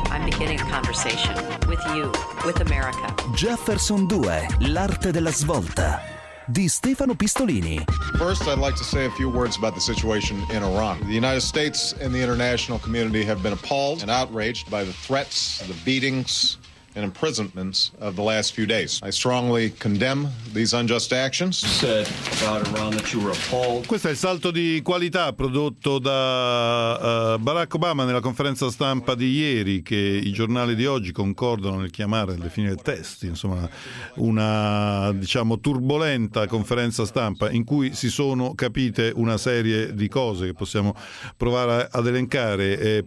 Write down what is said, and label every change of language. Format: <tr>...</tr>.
<en>I'm beginning a conversation with you, with America.</en> <it>Jefferson 2, l'arte della svolta. Di Stefano Pistolini.</it> <en>First, I'd like to say a few words about the situation in Iran. The United States and the international community have been appalled and outraged by the threats, the beatings, and imprisonments of the last few days. I strongly condemn these unjust actions. You said about Iran that you were appalled.</en> <it>Questo è il salto di qualità prodotto da Barack Obama nella conferenza stampa di ieri, che i giornali di oggi concordano nel chiamare, nel definire test, insomma, una, diciamo, turbolenta conferenza stampa in cui si sono capite una serie di cose che possiamo provare ad elencare.</it>